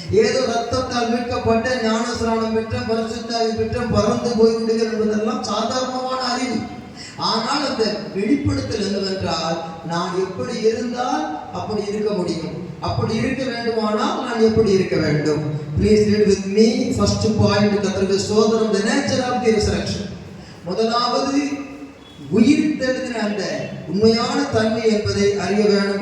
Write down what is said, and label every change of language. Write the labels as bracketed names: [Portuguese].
[Tamil] ஏதோ ரத்தத்தால் மீட்கப்பட்ட ஞானஸ்நானம் பெற்ற பரிசுத்தாவி பெற்ற பறந்து போய்விடுகிற என்பதெல்லாம் சாதாரணமான அறிவு. ஆனால் அந்த வெளிப்படுத்தல் என்னவென்றால், நான் எப்படி இருந்தால் அப்படி இருக்க முடியும், அப்படி இருக்க வேண்டுமானால் நான் எப்படி இருக்க வேண்டும்? [English] Please read with me. First point, [Tamil] கர்த்தருக்கு ஸ்தோத்திரம், [English] the nature of the resurrection. [Tamil] முதலாவது உயிர் தெழுதின அந்த உண்மையான தன்மை என்பதை அறிய வேண்டும்.